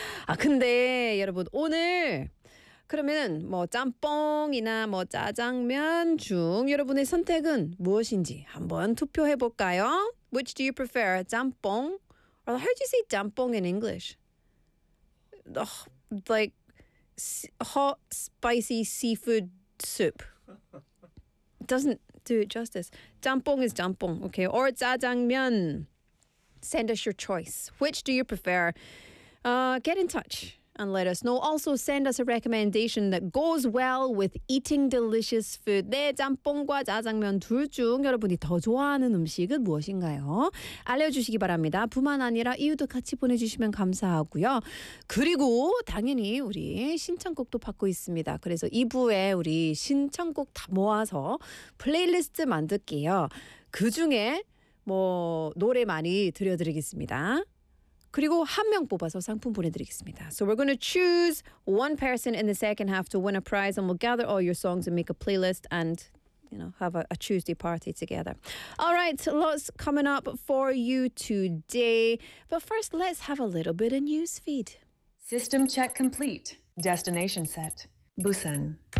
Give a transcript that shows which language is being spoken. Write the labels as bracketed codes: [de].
[ko] 아, 근데 여러분, 오늘 그러면 뭐 짬뽕이나 뭐 짜장면 중 여러분의 선택은 무엇인지 한번 투표해볼까요? [en] Which do you prefer, 짬뽕? Or how do you say 짬뽕 in English? Like hot spicy seafood soup doesn't do it justice. Jjampong is jjampong, okay? Or jjajangmyeon. Send us your choice. Which do you prefer? Get in touch and let us know. Also, send us a recommendation that goes well with eating delicious food. [ko] 네, 짬뽕과 짜장면 둘 중 여러분이 더 좋아하는 음식은 무엇인가요? 알려주시기 바랍니다. 뿐만 아니라 이유도 같이 보내주시면 감사하고요. 그리고 당연히 우리 신청곡도 받고 있습니다. 그래서 2부에 우리 신청곡 다 모아서 플레이리스트 만들게요. 그중에 뭐 노래 많이 들려드리겠습니다. 그리고 한 명 뽑아서 상품 보내드리겠습니다. [en] So we're going to choose one person in the second half to win a prize, and we'll gather all your songs and make a playlist and, you know, have a Tuesday party together. All right, lots coming up for you today. But first, let's have a little bit of news feed. System check complete. Destination set. Busan.